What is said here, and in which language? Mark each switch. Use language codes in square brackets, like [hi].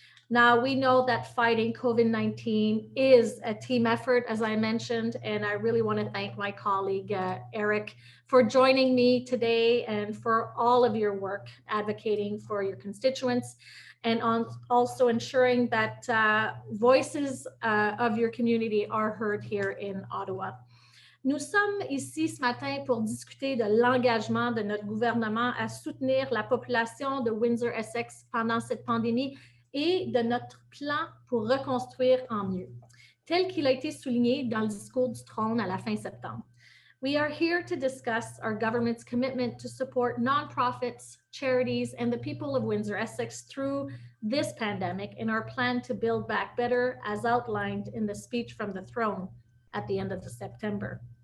[en] Now, we know that fighting COVID-19 is a team effort, as I mentioned, and I really want to thank my colleague, Irek, for joining me today and for all of your work advocating for your constituents and also ensuring that voices of your community are heard here in Ottawa. [fr] Nous sommes ici ce matin pour discuter de l'engagement de notre gouvernement à soutenir la population de Windsor-Essex pendant cette pandémie et de notre plan pour reconstruire en mieux, tel qu'il a été souligné dans le discours du trône à la fin septembre. [en] We are here to discuss our government's commitment to support nonprofits, charities, and the people of Windsor-Essex through this pandemic and our plan to build back better as outlined in the speech from the throne at the end of September.